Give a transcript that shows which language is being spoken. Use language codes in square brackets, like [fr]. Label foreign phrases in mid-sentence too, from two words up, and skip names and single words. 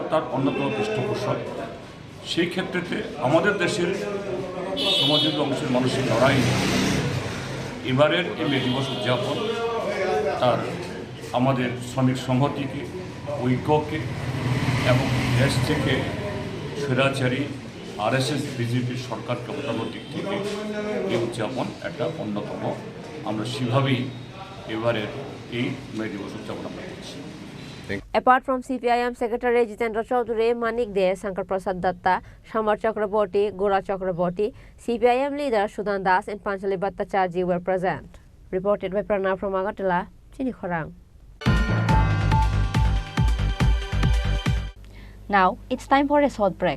[bn] তার অন্যতম পৃষ্ঠপোষক, সেই ক্ষেত্রেতে আমাদের দেশের শ্রমজীবী অংশের মানুষের লড়াই এবারের এই মে দিবস উদযাপন তার আমাদের শ্রমিক সংহতিকে, ঐক্যকে এবং দেশ থেকে স্বৈরাচারী RSS বিজেপির সরকারকে হটানোর দিক থেকে এই উদযাপন একটা অন্যতম। আমরা সেভাবেই এবারের এই মে দিবস উদযাপন আমরা করছি। [en] Apart from CPIM Secretary Jitendra Chaudhary, Manik De, Shankar Prasad Datta, Shamar Chakraborty, Gora Chakraborty, CPIM leader Sudan Das and Panchali Bhattacharjee were present. Reported by Pranab from Agartala, Chinikhorang. Now, it's time for a short break.